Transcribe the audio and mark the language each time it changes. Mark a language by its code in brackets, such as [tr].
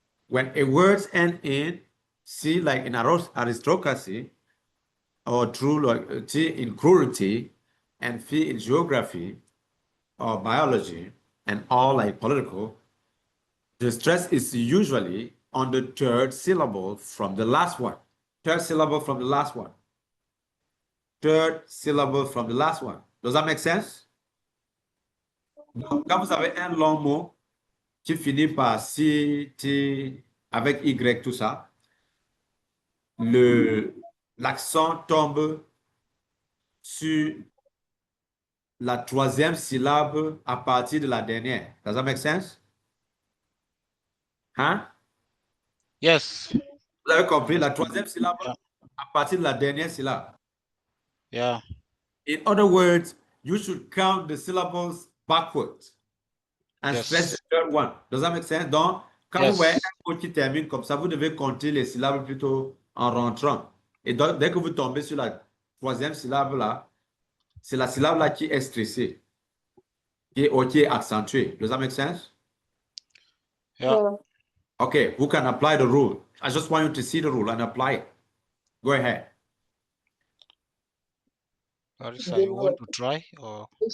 [en] when a word ends in C, like in aristocracy, or true, like T in cruelty, and P in geography or biology, and all like political, the stress is usually on the third syllable from the last one. Third syllable from the last one. Third syllable from the last one. Does that make sense? [fr] Donc, quand vous avez un long mot qui finit par si, ti, avec Y, tout ça, l'accent tombe sur la troisième syllabe à partir de la dernière. [en] Does that make sense? Hein? Yes. [fr] Vous avez compris? La troisième syllabe [en] Yeah. [fr] à partir de la dernière syllabe. [en] Yeah. In other words, you should count the syllables backwards and Yes. stress the third one. Does that make sense? [fr] Donc, quand [en] Yes. [fr] vous voyez un mot qui termine comme ça, vous devez compter les syllabes plutôt en rentrant. Et donc, dès que vous tombez sur la troisième syllabe là, c'est la syllabe là qui est stressée, qui est accentuée. [en] Does that make sense? Yeah. Okay, who can apply the rule? I just want you to see the rule and apply it. Go ahead. Larissa, you want to try or?